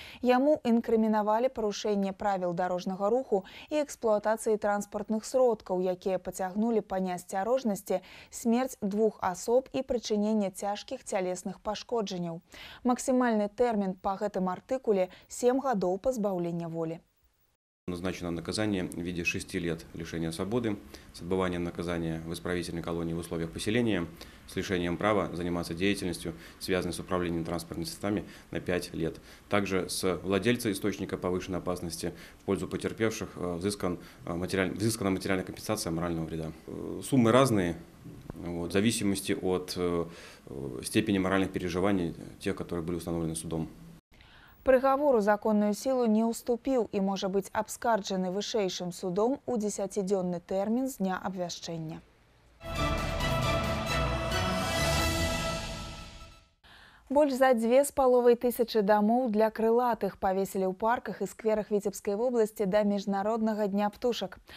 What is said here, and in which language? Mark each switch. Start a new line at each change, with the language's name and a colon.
Belarusian: Яму інкрымінавалі парушэнне правіл дарожнага руху і эксплуатацыі транспартных сродкаў, якія пацягнулі па неасцярожнасці смерць 2 асоб і прычыненне цяжкіх цялесных пашкоджанняў. Максімальны тэрмін па гэтым артыкуле – 7 гадоў пазбаўлення волі.
Russian: Назначено наказание в виде 6 лет лишения свободы с отбыванием наказания в исправительной колонии в условиях поселения с лишением права заниматься деятельностью, связанной с управлением транспортными средствами, на 5 лет. Также с владельца источника повышенной опасности в пользу потерпевших взыскана материальная компенсация морального вреда. Суммы разные, в зависимости от степени моральных переживаний тех, которые были установлены судом.
Belarusian: Прыгавору законную силу не уступіў і можа быць абскарджаны вышэйшым судом у 10-дзённы тэрмін з дня абвяшчэння. Больш за 2500 дамоў для крылатых павесілі ў парках і скверах Віцебскай вобласці да Міжнароднага дня птушак.